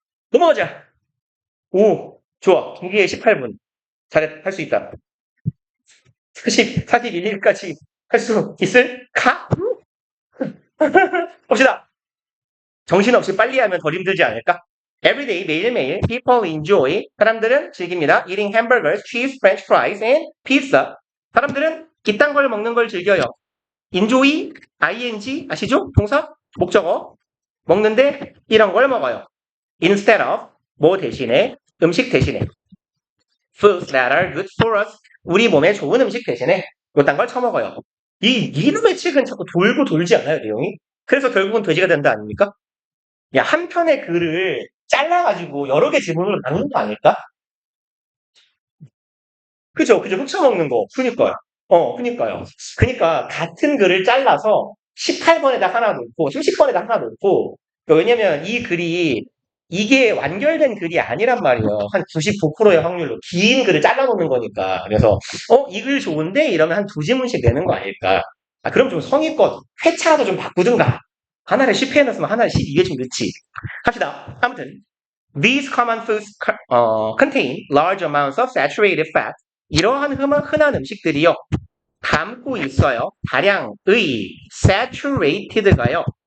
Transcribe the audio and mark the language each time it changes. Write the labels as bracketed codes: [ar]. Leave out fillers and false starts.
[ko] 넘어가자. 오, 좋아. 경기에 18분. 할 수 있다. 41일까지 할 수 있을까? 봅시다. 정신없이 빨리 하면 덜 힘들지 않을까? [en] Everyday, [ko] 매일매일, [en] people enjoy, [ko] 사람들은 즐깁니다. [en] Eating hamburgers, cheese, french fries, and pizza. [ko] 사람들은 이딴 걸 먹는 걸 즐겨요. enjoy, ing, 아시죠? 동사, 목적어. 먹는데 이런 걸 먹어요. [en] Instead of, [ko] 뭐 대신에, 음식 대신에. [en] Foods that are good for us. [ko] 우리 몸에 좋은 음식 대신에 요딴 걸 처먹어요. 이놈의 책은 자꾸 돌고 돌지 않아요, 내용이? 그래서 결국은 돼지가 된다 아닙니까? 야, 한 편의 글을 잘라가지고 여러 개 지문으로 나누는 거 아닐까? 그죠? 훔쳐먹는 거. 그니까요. 그니까요. 그니까, 같은 글을 잘라서 18번에다 하나 놓고, 30번에다 하나 놓고, 왜냐면 이 글이, 이게 완결된 글이 아니란 말이에요. 한 99%의 확률로. 긴 글을 잘라놓는 거니까. 그래서, 이 글 좋은데? 이러면 한 두 지문씩 내는 거 아닐까? 아, 그럼 좀 성의껏 회차라도 좀 바꾸든가. 하나를 10회 넣었으면 하나를 12회 좀 넣지. 합시다. 아무튼. [en] These common foods contain large amounts of saturated fat. [ko] 이러한 흔한 음식들이요. 담고 있어요. 다량의 saturated가요.